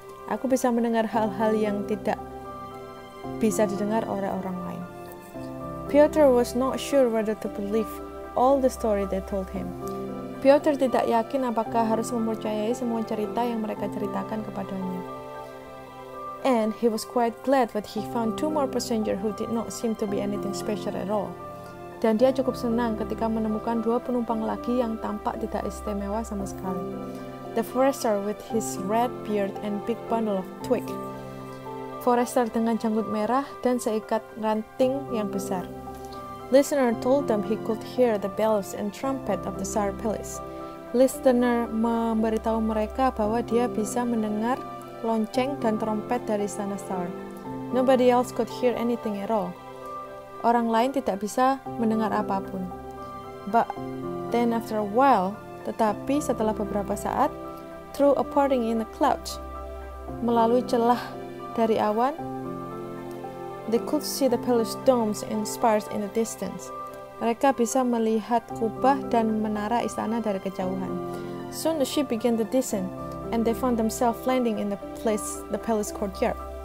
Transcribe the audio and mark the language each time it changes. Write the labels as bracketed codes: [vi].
[id] Aku bisa mendengar hal-hal yang tidak bisa didengar oleh orang lain. [en] Piotr was not sure whether to believe all the story they told him. [id] Piotr tidak yakin apakah harus mempercayai semua cerita yang mereka ceritakan kepadanya. [en] And he was quite glad that he found 2 more passengers who did not seem to be anything special at all. [id] Dan dia cukup senang ketika menemukan 2 penumpang lagi yang tampak tidak istimewa sama sekali. [en] The Forester with his red beard and big bundle of twig. [id] Forester dengan janggut merah dan seikat ranting yang besar. [en] Listener told them he could hear the bells and trumpet of the Tsar Palace. [id] Listener memberitahu mereka bahwa dia bisa mendengar lonceng dan trompet dari istana Tsar. [en] Nobody else could hear anything at all. [id] Orang lain tidak bisa mendengar apapun. [en] But then after a while, [id] tetapi setelah beberapa saat, [en] through a parting in the clouds, [id] melalui celah dari awan, [en] they could see the palace domes and spires in the distance. [id] Mereka bisa melihat kubah dan menara istana dari kejauhan. [en] Soon the ship began to descend, and they found themselves landing in the palace courtyard.